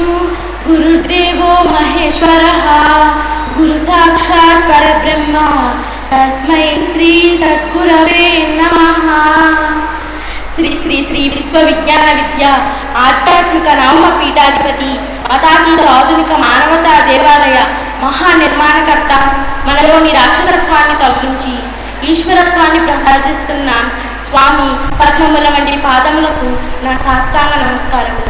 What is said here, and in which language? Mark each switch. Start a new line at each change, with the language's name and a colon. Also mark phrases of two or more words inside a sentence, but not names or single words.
Sanskrit: गुरुर्देवो महेश्वरः गुरु साक्षात् परब्रह्म तस्मै श्री सद्गुरवे नमः.
Telugu: శ్రీ శ్రీ శ్రీ విశ్వవిజ్ఞాన విద్య ఆధ్యాత్మిక నవమ పీఠాధిపతి మతాతీత ఆధునిక మానవతా దేవాలయ మహానిర్మాణకర్త మనలోని రాక్షసత్వాన్ని తొలగించి ఈశ్వరత్వాన్ని ప్రసాదిస్తున్న స్వామి పద్మముల వంటి పాదములకు నా సాష్టాంగ నమస్కారములు.